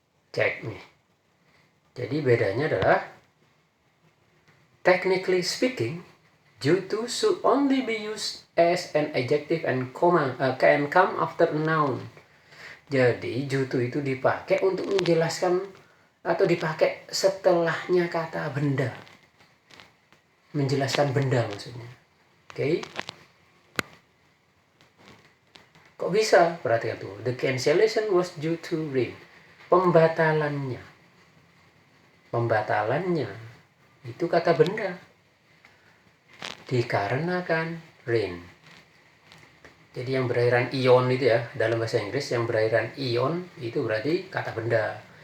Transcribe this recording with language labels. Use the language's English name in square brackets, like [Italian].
[Indonesian] Cek nih. Jadi bedanya adalah, [English] technically speaking, due to should only be used as an adjective and can come after a noun. [Indonesian] Jadi due to itu dipakai untuk menjelaskan atau dipakai setelahnya kata benda. Menjelaskan benda maksudnya. Oke. Kok bisa? Perhatikan tuh. [English] The cancellation was due to rain. [Indonesian] Pembatalannya itu kata benda. Dikarenakan rain. Jadi yang berakhiran ion itu ya, dalam bahasa Inggris yang berakhiran ion itu berarti kata benda.